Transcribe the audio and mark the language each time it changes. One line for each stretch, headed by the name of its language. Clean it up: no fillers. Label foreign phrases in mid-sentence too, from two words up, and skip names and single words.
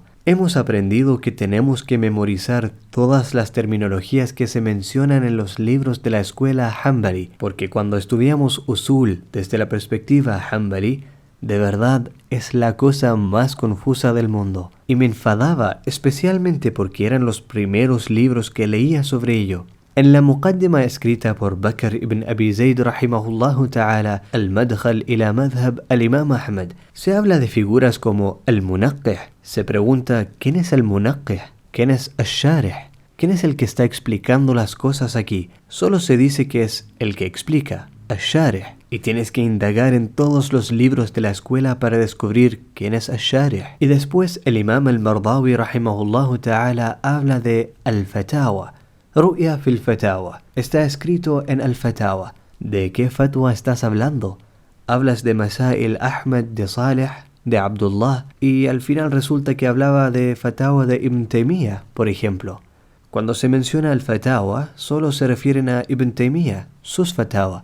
Spanish: Hemos aprendido que tenemos que memorizar todas las terminologías que se mencionan en los libros de la escuela Hanbali, porque cuando estudiamos usul desde la perspectiva Hanbali, de verdad es la cosa más confusa del mundo. Y me enfadaba, especialmente porque eran los primeros libros que leía sobre ello. En la muqaddima escrita por Bakr ibn Abi Zayd
Arabic: رحمه الله تعالى,
Spanish: al-Madkhal ila madhab al-Imam Ahmad, se habla de figuras como al-Munaqqih. Se pregunta, ¿quién es el Munaqqih? ¿Quién es al-Sharih? ¿Quién es el que está explicando las cosas aquí? Solo se dice que es el que explica, al-Sharih. Y tienes que indagar en todos los libros de la escuela para descubrir quién es al-Sharih. Y después el Imam al-Mardawi
Arabic: رحمه الله تعالى
Spanish: habla de al-Fatawa.
Arabic: رؤيا في الفتاوى.
Spanish: Está escrito en al-Fatawa. ¿De qué fatwa estás hablando? Hablas de Masail Ahmad, de Saleh, de Abdullah, y al final resulta que hablaba de Fatawa de Ibn Taymiyyah, por ejemplo. Cuando se menciona al-Fatawa, solo se refieren a Ibn Taymiyyah, sus Fatawa.